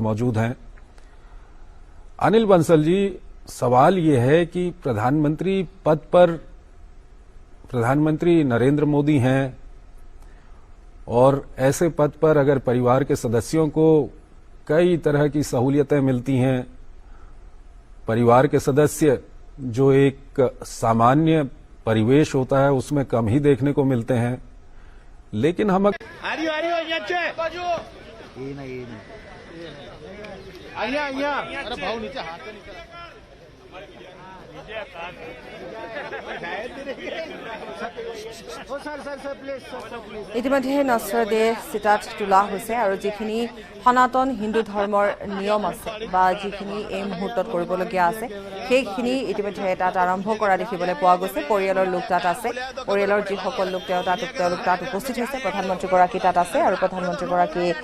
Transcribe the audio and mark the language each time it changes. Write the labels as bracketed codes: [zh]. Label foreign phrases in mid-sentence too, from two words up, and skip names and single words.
[hi] मौजूद हैं अनिल बंसल जी सवाल ये है कि प्रधानमंत्री पद पर प्रधानमंत्री नरेंद्र मोदी हैं और ऐसे पद पर अगर परिवार के सदस्यों को कई तरह की सहूलियतें मिलती हैं परिवार के सदस्य जो एक सामान्य परिवेश होता है उसमें कम ही देखने को मिलते हैं लेकिन हम ये नहीं आइया अरे भाव नीचे हाथ से निकल [as] ইতিমধ্যে নছৰদে চিতাত তোলা হৈছে আৰু যিখিনি সনাতন হিন্দু ধৰ্মৰ নিয়ম আছে বা যিখিনি এই মুহূৰ্তত কৰিবলগীয়া আছে সেইখিনি ইতিমধ্যে তাত আৰম্ভ কৰা দেখিবলৈ পোৱা গৈছে পৰিয়ালৰ লোক তাত আছে পৰিয়ালৰ যিসকল লোক তেওঁলোক তাত উপস্থিত হৈছে প্ৰধানমন্ত্ৰীগৰাকী তাত আছে আৰু প্ৰধানমন্ত্ৰীগৰাকী